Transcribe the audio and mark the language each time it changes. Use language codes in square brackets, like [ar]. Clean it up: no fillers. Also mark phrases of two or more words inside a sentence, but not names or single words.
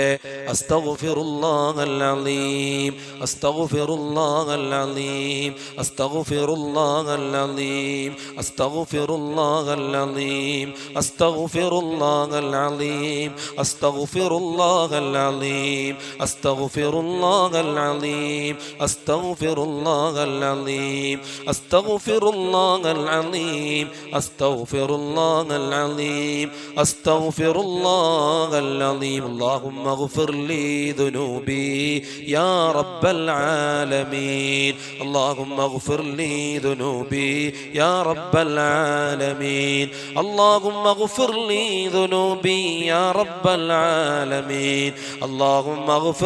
[ar] أستغفر الله العليم أستغفر الله العليم أستغفر الله العليم أستغفر الله العليم أستغفر الله العليم أستغفر الله العليم أستغفر الله العليم أستغفر الله العليم أستغفر الله العليم أستغفر الله العليم أستغفر الله العليم. اللهم اغفر لي ذنوبي يا رب العالمين اللهم اغفر لي ذنوبي يا رب العالمين اللهم اغفر لي ذنوبي يا رب العالمين اللهم اغفر